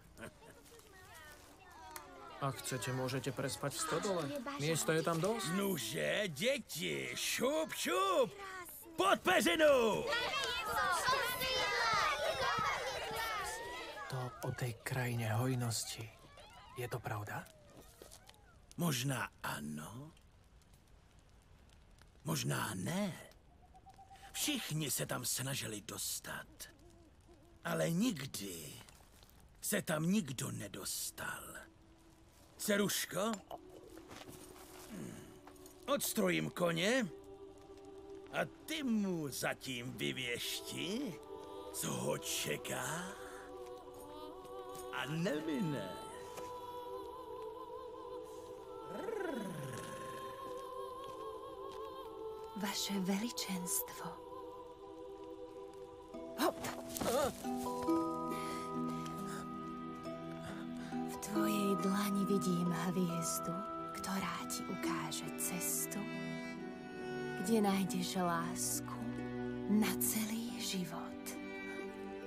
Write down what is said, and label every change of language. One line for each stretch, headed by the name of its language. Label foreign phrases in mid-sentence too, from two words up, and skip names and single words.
Slovak: Ak chcete, môžete prespať v stodole. Miesto je tam dosť.
Czech: Nuže, děti, šup, šup! Pod peřinu!
Slovak: To o tej krajine hojnosti. Je to pravda?
Czech: Možná ano, možná ne. Všichni se tam snažili dostat, ale nikdy se tam nikdo nedostal. Dceruško, odstrojím koně a ty mu zatím vyvěšti, co ho čeká a nemine. Vaše veličenstvo.
Slovak: V tvojej dlani vidím hviezdu, ktorá ti ukáže cestu, kde nájdeš lásku na celý život.